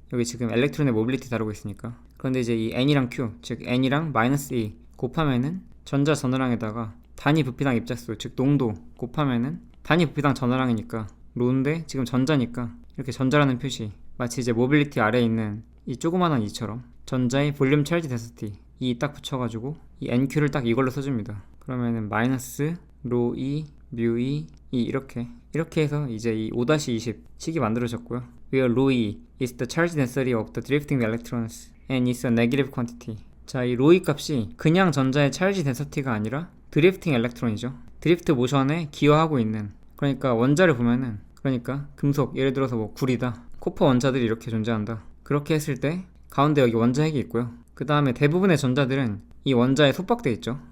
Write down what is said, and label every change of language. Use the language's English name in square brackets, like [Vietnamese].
[Korean] 여기 지금 엘렉트론의 모빌리티 다루고 있으니까. 그런데 이제 이 N이랑 Q, 즉 N이랑 마이너스 2 곱하면은 전자 전하량에다가 단위 부피당 입자수, 즉 농도 곱하면은 단위 부피당 전하량이니까 로인데 지금 전자니까 이렇게 전자라는 표시, 마치 이제 모빌리티 아래에 있는 이 조그만한 이처럼 전자의 볼륨 찰지 데스티 이 딱 붙여가지고 이 NQ를 딱 이걸로 써줍니다. 그러면은 마이너스 로 E 뮤 E E 이렇게 해서 이제 이 5-20 식이 만들어졌고요. [English] Where rho E is the charge density of the drifting electrons and is a negative quantity. [Korean] 자, 이 로이 값이 그냥 전자의 찰지 덴서티가 아니라 드리프팅 엘렉트론이죠. 드리프트 모션에 기여하고 있는, 그러니까 원자를 보면은, 그러니까 금속, 예를 들어서 뭐 구리다, 코퍼 원자들이 이렇게 존재한다. 그렇게 했을 때 가운데 여기 원자 핵이 있고요. 그 다음에 대부분의 전자들은 이 원자에 속박돼 있죠.